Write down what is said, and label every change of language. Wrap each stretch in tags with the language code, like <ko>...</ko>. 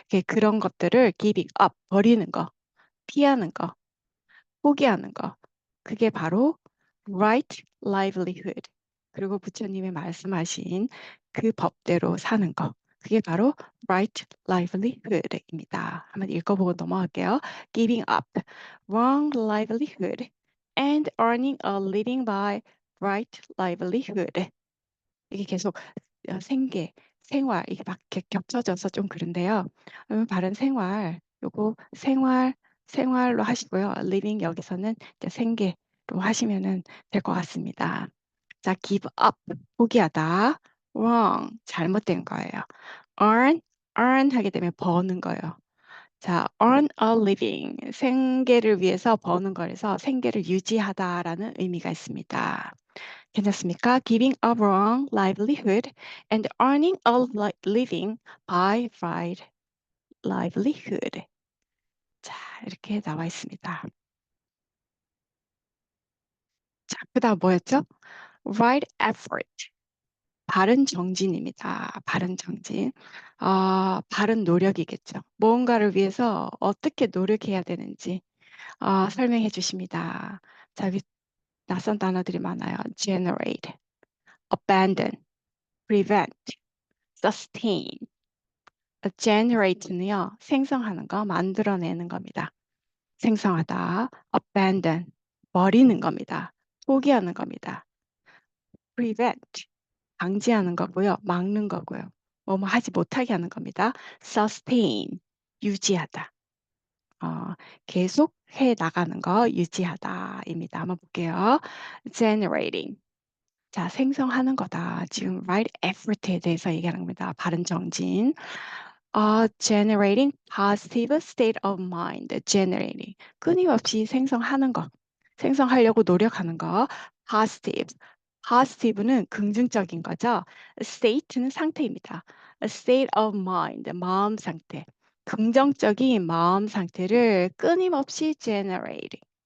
<ko>그런 것들을 giving up, 버리는 거, 피하는 거, 포기하는 거. 그게 바로 right livelihood. 그리고 부처님이 말씀하신 그 법대로 사는 거. 그게 바로 right livelihood입니다. 한번 읽어보고 넘어갈게요.</ko> <en>Giving up wrong livelihood and earning a living by right livelihood.</en> <ko>이게 계속 생계, 생활 이게 막 이렇게 겹쳐져서 좀 그런데요. 바른 생활, 요거 생활로 하시고요. living 여기서는 이제 생계로 하시면은 될 것 같습니다. 자, give up, 포기하다. wrong, 잘못된 거예요. earn 하게 되면 버는 거예요. 자, earn a living, 생계를 위해서 버는 거라서 생계를 유지하다라는 의미가 있습니다. 괜찮습니까?</ko> <en>Giving a wrong livelihood and earning a living by right livelihood.</en> <ko>자, 이렇게 나와 있습니다. 자, 그다음 뭐였죠?</ko> <en>Right effort.</en> <ko>바른 정진입니다. 바른 정진. 바른 노력이겠죠. 무언가를 위해서 어떻게 노력해야 되는지 설명해 주십니다. 자, 여기 낯선 단어들이 많아요.</ko> <en>generate, abandon, prevent, sustain.</en> <ko>generate는요, 생성하는 거, 만들어내는 겁니다. 생성하다. abandon, 버리는 겁니다. 포기하는 겁니다. prevent, 방지하는 거고요. 막는 거고요. 뭐뭐 하지 못하게 하는 겁니다. sustain, 유지하다. 계속 해 나가는 거 유지하다입니다. 한번 볼게요. generating. 자, 생성하는 거다. 지금 right effort에 대해서 얘기하는 겁니다. 바른 정진.</ko> <en>generating positive state of mind.</en> <ko>generating. 끊임없이 생성하는 거. 생성하려고 노력하는 거. positive. positive는 긍정적인 거죠. state는 상태입니다.</ko> <en>A state of mind.</en> <ko>마음 상태. 긍정적인 마음 상태를 끊임없이 generating.</ko>